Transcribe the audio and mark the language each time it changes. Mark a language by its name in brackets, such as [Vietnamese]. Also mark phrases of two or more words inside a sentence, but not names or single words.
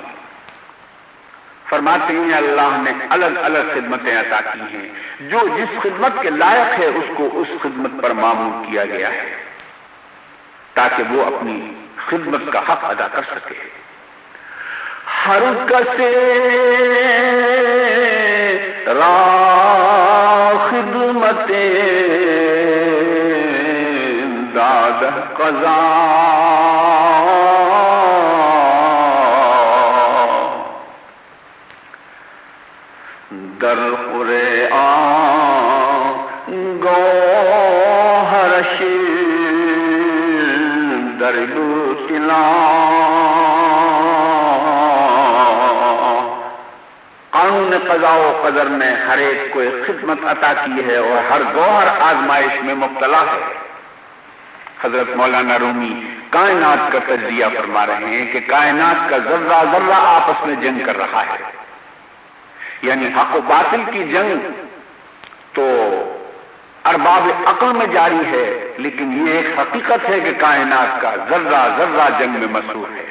[Urdu] فرماتے ہیں اللہ نے الگ الگ خدمتیں عطا کی ہیں، جو جس خدمت کے لائق ہے اس کو اس خدمت پر معمول کیا گیا ہے تاکہ وہ اپنی خدمت کا حق ادا کر سکے۔ [Persian] ہر کسے را خدمت داد قضا در [Urdu] قرآن گوہر در قانون قضاء و قدر نے ہر ایک کو ایک خدمت عطا کی ہے اور ہر گوہر آزمائش میں مبتلا ہے۔ حضرت مولانا رومی کائنات کا تجزیہ فرما رہے ہیں کہ کائنات کا ذرہ ذرہ آپس میں جنگ کر رہا ہے، یعنی حق و باطل کی جنگ تو ارباب عقل میں جاری ہے، لیکن یہ ایک حقیقت ہے کہ کائنات کا ذرہ ذرہ جنگ میں مصروف ہے۔